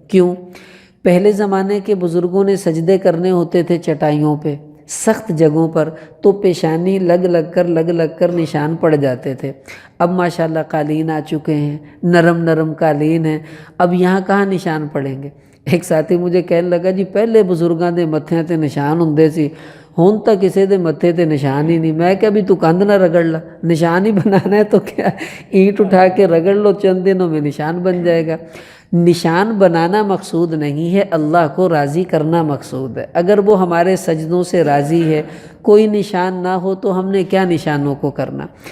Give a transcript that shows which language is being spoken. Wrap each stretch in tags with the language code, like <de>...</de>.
<ur>کیوں؟ پہلے زمانے کے بزرگوں نے سجدے کرنے ہوتے تھے چٹائیوں پہ، سخت جگہوں پر، تو پیشانی لگ لگ کر نشان پڑ جاتے تھے. اب ماشاءاللہ قالین آ چکے ہیں، نرم قالین ہیں، اب یہاں کہاں نشان پڑیں گے. ایک ساتھی مجھے کہنے لگا جی</ur> <pa>پہلے بزرگاں دے متھیاں تے نشان ہوندے سی، ہن تک کسے دے متھے تے نشان ہی نہیں.</pa> <ur>میں کہ بھی</ur> <pa>تو کندھ نہ رگڑ لا،</pa> <ur>نشان ہی بنانا ہے تو کیا اینٹ اٹھا کے رگڑ لو، چند دنوں میں نشان بن جائے گا. نشان بنانا مقصود نہیں ہے، اللہ کو راضی کرنا مقصود ہے. اگر وہ ہمارے سجدوں سے راضی ہے، کوئی نشان نہ ہو تو ہم نے کیا نشانوں کو کرنا.</ur>